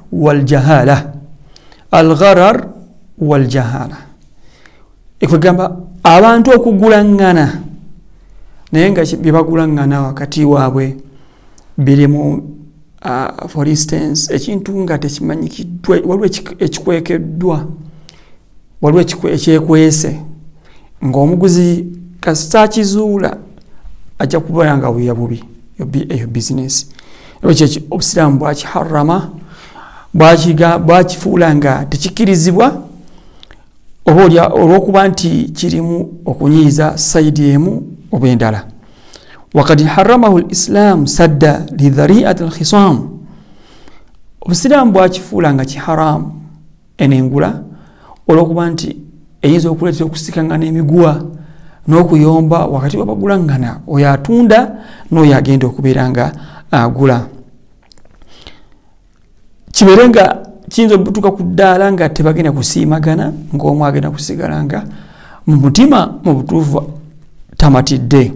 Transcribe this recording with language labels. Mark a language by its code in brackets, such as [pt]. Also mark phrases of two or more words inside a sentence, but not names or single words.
[lg] wal-jahala ekwegamba abantu okugulaŋŋana naye nga bye bagulaŋŋana wakati waabwe birimu [en] for instance [lg] ekintu nga tekimanyikiddwa waliwo ekikwekeddwa waliwo ekyekwese ng'omuguzi kasita kizuula ajja kubeera nga buya bubi eyo bizinesi. Ekyo obusiraamu bwakiharama bwakifuula nga tekikkirizibwa oba olw'okuba nti kirimu okunyiiza sayidi emu oba endala. [ar] وقد حرمه الإسلام سدا لذريعة الخصام [lg] obusiraamu bwakifuula nga kiharamu enengula olw'okuba nti eyinza okuleetera okusikangana emiguwa n'okuyomba wakati w'abagulaŋŋana oyo atunda n'oyo agenda okubeera nga agula. Kibeere nga kiyinza okutuuka ku ddaala nga tebagenda kusiimagana ng'omu agenda kusigala nga mu mutima mu butuufu tamatidde.